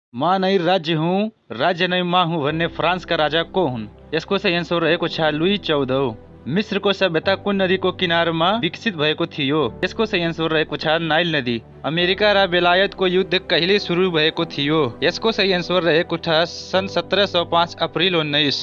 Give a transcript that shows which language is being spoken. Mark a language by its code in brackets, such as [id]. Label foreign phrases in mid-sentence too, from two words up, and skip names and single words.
[hi] माँ नहीं राज्य हूँ, राज्य नहीं माँ हूँ [ne] भन्ने फ्रान्सका राजा को हुन्? यसको सही एन्सर रहेको छ लुई 14औं। मिस्रको सभ्यता कुन नदीको किनारमा विकसित भएको थियो? यसको सही एन्सर रहेको छ नाइल नदी। अमेरिका र बेलायतको युद्ध कहिले सुरु भएको थियो? यसको सही एन्सर रहेको छ सन् 1705 अप्रिल 19।